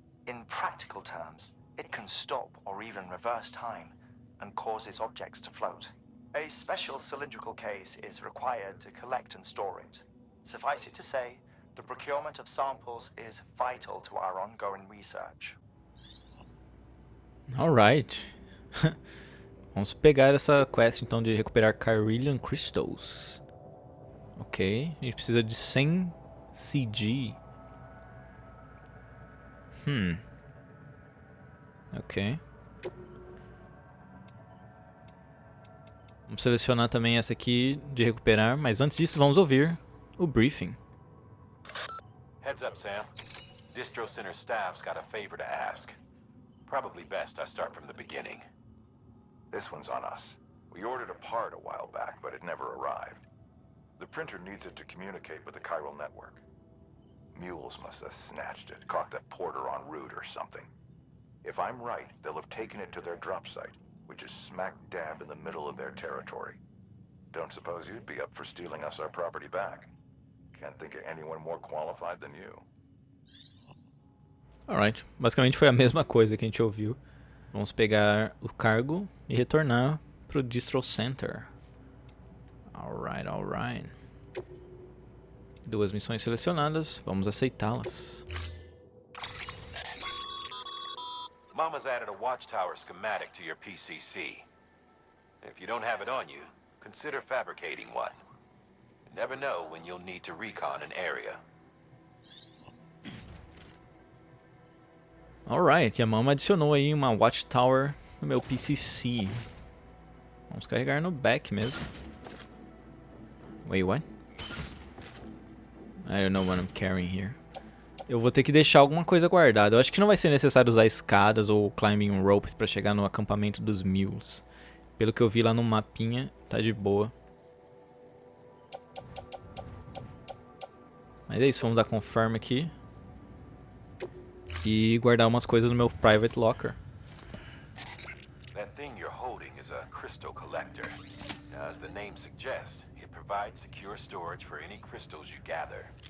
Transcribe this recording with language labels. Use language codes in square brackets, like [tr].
[en] In practical terms, it can stop or even reverse time and causes objects to float. A special cylindrical case is required to collect and store it. Suffice it to say, the procurement of samples is vital to our ongoing research. Alright. [pt] Vamos pegar essa quest então de recuperar Chiralium Crystals. Ok, a gente precisa de 100 CG. Ok. Vamos selecionar também essa aqui de recuperar, mas antes disso vamos ouvir o briefing. [en] Heads up, Sam. Distro Center staff's got a favor to ask. Probably best I start from the beginning. This one's on us. We ordered a part a while back, but it never arrived. The printer needs it to communicate with the chiral network. Mules must have snatched it, caught that porter en route or something. If I'm right, they'll have taken it to their drop site, which is smack dab in the middle of their territory. Don't suppose you'd be up for stealing us our property back? Can't think of anyone more qualified than you. [pt] Alright, basicamente foi a mesma coisa que a gente ouviu. Vamos pegar o cargo e retornar pro Distro Center. Alright, alright. 2 missões selecionadas, vamos aceitá-las. [en] Mama's added a watchtower schematic to your PCC. If you don't have it on you, consider fabricating one. You never know when you'll need to recon an area. [pt] Alright, e a Mama adicionou aí uma watchtower no meu PCC. Vamos carregar no back mesmo. [en] Wait, what? I don't know what I'm carrying here. [pt] Eu vou ter que deixar alguma coisa guardada. Eu acho que não vai ser necessário usar escadas ou climbing ropes para chegar no acampamento dos mules. Pelo que eu vi lá no mapinha, tá de boa. Mas é isso, vamos dar confirm aqui. E guardar umas coisas no meu private locker. [en] That thing you're holding is a crystal collector. As the name suggests, it provides secure storage for any crystals you gather.